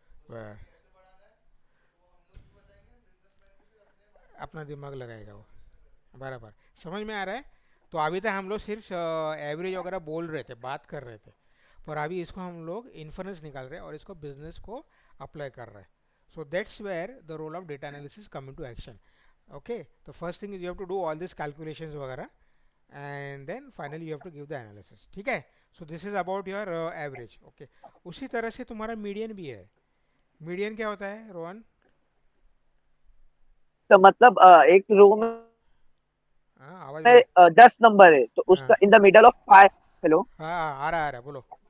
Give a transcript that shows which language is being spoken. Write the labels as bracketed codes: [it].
[hi] बराबर, अपना दिमाग लगाएगा वो। बराबर, समझ में आ रहा है। तो अभी तक हम लोग सिर्फ एवरेज वगैरह बोल रहे थे, बात कर रहे थे, पर अभी इसको हम लोग इन्फ्रेंस निकाल रहे हैं और इसको बिजनेस को अप्लाई कर रहे हैं। [en] So that's where the role of data analysis come into action. Okay, the first thing is you have to do all these calculations वगैरह, and then finally you have to give the analysis. [hi] ठीक है? [en] So this is about your average. [hi] Okay, उसी तरह से तुम्हारा median भी है. Median क्या होता है रोहन? तो मतलब एक रो में हाँ आवाज बोलो. 10 नंबर है, तो उसका हाँ [en] In the middle of 5। Hello. [hi] हाँ आ रहा है बोलो.